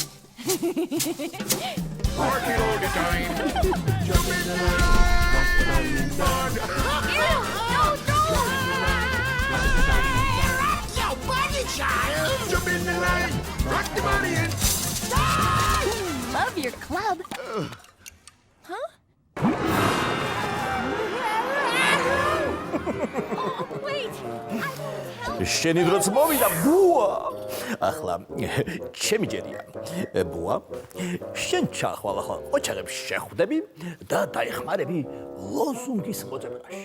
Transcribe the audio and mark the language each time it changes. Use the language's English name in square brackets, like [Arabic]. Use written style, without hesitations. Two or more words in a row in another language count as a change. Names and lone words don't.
[English] Work it all the time. Jump in the line. Yo, buddy child. Jump in the line. Rock the body in. Love your club. [Georgian] შენი დროც მოვიდა ბუა. ახლა ჩემი ჯერია. ბუა, შენ ჩახვალ ახლა ყოჩაღებს შეხვდები და დაეხმარები ლოზუნგის მოძებნაში.